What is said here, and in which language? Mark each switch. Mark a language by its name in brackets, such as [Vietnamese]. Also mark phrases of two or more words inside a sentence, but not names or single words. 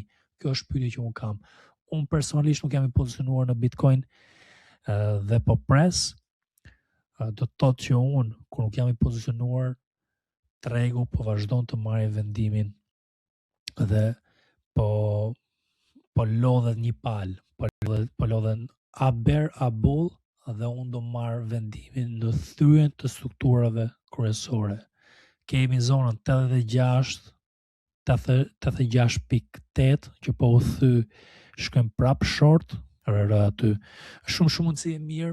[Albanian] Kjo është pyetja që unë kam. Unë personalisht nuk jam i pozicionuar në Bitcoin dhe po pres. Do të thotë që unë, kur nuk jam i pozicionuar, tregu po vazhdon të marrë vendimin dhe po lodhet një palë, po lodhen a bear a bull, dhe unë do marrë vendimin në thyen të strukturave kryesore. Kemi zonën 86.8 që po u thy, shkojmë prap short, aty. Shumë mundësi e mirë.